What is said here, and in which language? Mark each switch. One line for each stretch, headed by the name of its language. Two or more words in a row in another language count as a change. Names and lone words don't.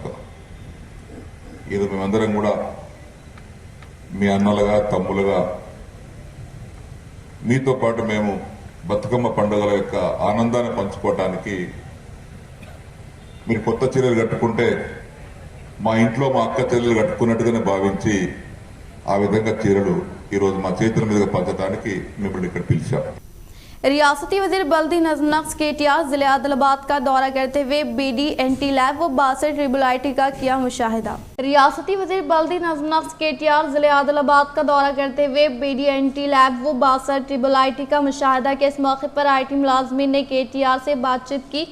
Telugu: ఇది మేమందరం కూడా మీ అన్నలుగా తమ్ములుగా మీతో పాటు మేము బతుకమ్మ పండుగల యొక్క ఆనందాన్ని పంచుకోవడానికి మీరు కొత్త చీరలు కట్టుకుంటే మా ఇంట్లో మా అక్క చెల్లెలు కట్టుకున్నట్టుగానే భావించి ఆ విధంగా చీరలు ఈరోజు మా చేతుల మీదుగా పంచడానికి మిమ్మల్ని ఇక్కడ పిలిచాం।
Urdu: ریاستی وزیر بلدی نظم نقش KTR ضلع عادل آباد کا دورہ کرتے ہوئے BD&T لیب و باسر ٹریبل IT کا کیا مشاہدہ۔ ریاستی وزیر بلدی نظم نقش KTR ضلع عادل آباد کا دورہ کرتے ہوئے BD&T لیب و باسر ٹریبل IT کا مشاہدہ کیا۔ اس موقع پر IT ملازمین نے KTR سے بات چیت کی۔